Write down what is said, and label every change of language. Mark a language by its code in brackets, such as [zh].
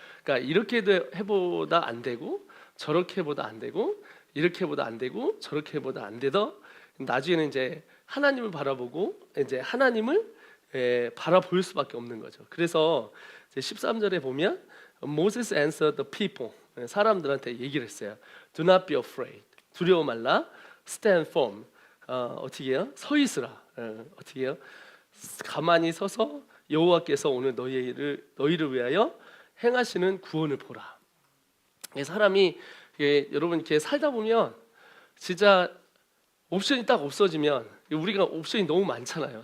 [ko] 그러니까 이렇게 해보다 안 되고 저렇게 해보다 안 되고 이렇게 해보다 안 되고 저렇게 해보다 안 되더 나중에는 이제 하나님을 바라보고 이제 하나님을 바라볼 수밖에 없는 거죠. 그래서 13절에 보면 [en] Moses answered the people, [ko] 사람들한테 얘기를 했어요. [en] Do not be afraid, [ko] 두려워 말라. [en] Stand firm, [ko] 어떻게 해요? 서 있으라. 어떻게 해요? 가만히 서서 여호와께서 오늘 너희를 위하여 행하시는 구원을 보라. 사람이 여러분 이렇게 살다 보면 진짜 옵션이 딱 없어지면, 우리가 옵션이 너무 많잖아요.